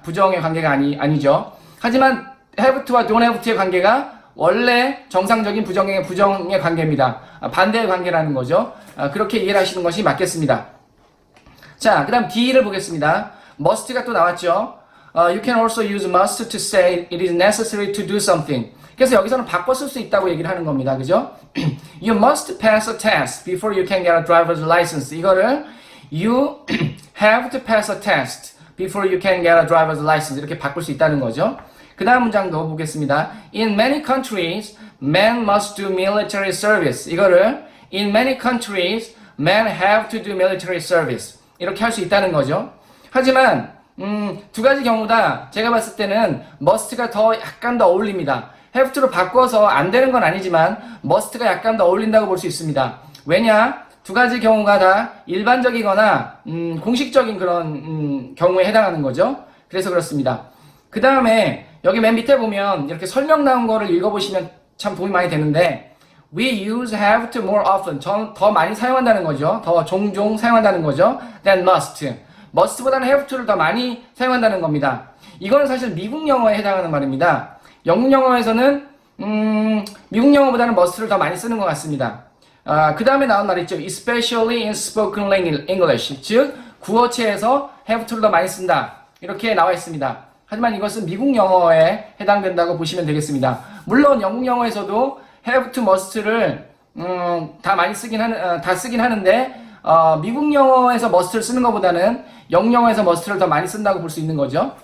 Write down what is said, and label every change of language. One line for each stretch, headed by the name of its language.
Korean: 부정의 관계가 아니죠. 하지만 have to와 don't have to의 관계가 원래 정상적인 부정의 관계입니다. 반대의 관계라는 거죠. 그렇게 이해를 하시는 것이 맞겠습니다. 자, 그 다음 D를 보겠습니다. must가 또 나왔죠.
English: You can also use must to say it is necessary to do something.
Korean: 그래서 여기서는 바꿔 쓸 수 있다고 얘기를 하는 겁니다. 그죠?
English: You must pass a test before you can get a driver's license.
Korean: 이거를
English: You have to pass a test before you can get a driver's license.
Korean: 이렇게 바꿀 수 있다는 거죠. 그 다음 문장도 보겠습니다.
English: In many countries, men must do military service.
Korean: 이거를
English: In many countries, men have to do military service.
Korean: 이렇게 할 수 있다는 거죠. 하지만 두 가지 경우 다 제가 봤을 때는 must가 약간 더 어울립니다. have to로 바꿔서 안 되는 건 아니지만 must가 약간 더 어울린다고 볼 수 있습니다. 왜냐? 두 가지 경우가 다 일반적이거나 공식적인 그런 경우에 해당하는 거죠. 그래서 그렇습니다. 그 다음에 여기 맨 밑에 보면 이렇게 설명 나온 거를 읽어보시면 참 도움이 많이 되는데
English: We use have to more often.
Korean: 더 많이 사용한다는 거죠. 더 종종 사용한다는 거죠.
English: than must.
Korean: must보다는 have to를 더 많이 사용한다는 겁니다. 이거는 사실 미국 영어에 해당하는 말입니다. 영국 영어에서는 미국 영어보다는 must를 더 많이 쓰는 것 같습니다. 그 다음에 나온 말 있죠.
English: especially in spoken English.
Korean: 즉 구어체에서 have to를 더 많이 쓴다. 이렇게 나와 있습니다. 하지만 이것은 미국 영어에 해당된다고 보시면 되겠습니다. 물론 영국 영어에서도 have to must를 다 쓰긴 하는데 미국 영어에서 must를 쓰는 것보다는 영국 영어에서 must를 더 많이 쓴다고 볼 수 있는 거죠.